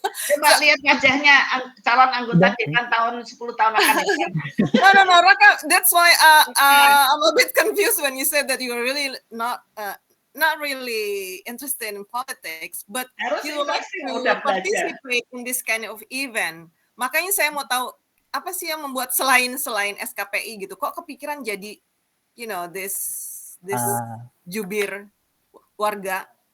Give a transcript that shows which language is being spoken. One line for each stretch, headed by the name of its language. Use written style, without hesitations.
Indonesian: Coba lihat wajahnya calon anggota dewan tahun 10 tahun akan datang.
English: No, Raka. That's why I'm a bit confused when you said that you are really not really interested in politics, but you like to participate in this kind of event.
Indonesian: Makanya saya mau tahu apa sih yang membuat selain SKPI gitu, kok kepikiran jadi, this jubir warga.